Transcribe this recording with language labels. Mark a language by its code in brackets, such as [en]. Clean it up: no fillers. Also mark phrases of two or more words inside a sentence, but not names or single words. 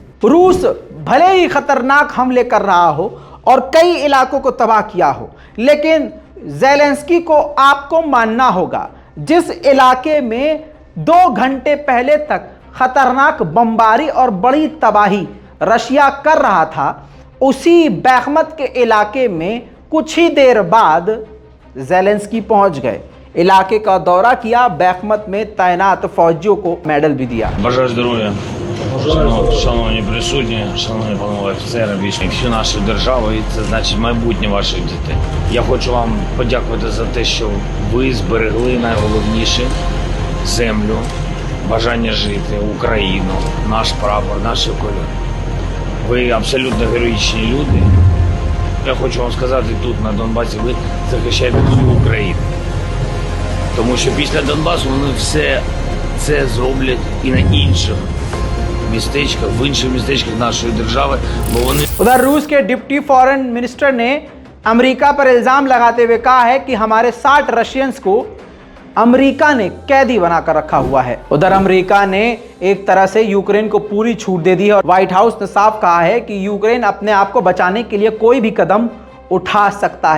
[hi] रूस भले ही खतरनाक हमले कर रहा हो और कई इलाकों को तबाह किया हो, लेकिन ज़ेलेंस्की को आपको मानना होगा, जिस इलाके में 2 घंटे पहले तक खतरनाक बमबारी और बड़ी तबाही रशिया कर रहा था, उसी बैखमत के इलाके में कुछ ही देर बाद ज़ेलेंस्की पहुंच गए, इलाके का दौरा किया, बैखमत में तैनात फौजियों को मेडल भी दिया। [uk] Бажаю здоров'я, шановні присутні, шановні панове офіцери, військові, всю нашу державу, і це значить майбутнє ваших дітей. Я хочу вам подякувати за те, що ви зберегли найголовніше – землю, бажання жити, Україну, наш прапор, наші кольори. Ви абсолютно героїчні люди. Я хочу вам сказати, тут на Донбасі ви захищаєте всю Україну. Тому що після Донбасу вони все це зроблять і на інших містечках, в інших містечках нашої держави, бо вони... [hi] उधर रूस के [en] deputy foreign minister [hi] ने अमेरिका पर इल्ज़ाम लगाते हुए कहा है कि हमारे 60 रशियंस को अमेरिका ने कैदी बनाकर रखा हुआ है। उधर अमेरिका ने एक तरह से यूक्रेन को पूरी छूट दे दी है और व्हाइट हाउस ने साफ कहा है कि यूक्रेन अपने आप को बचाने के लिए कोई भी कदम उठा सकता है।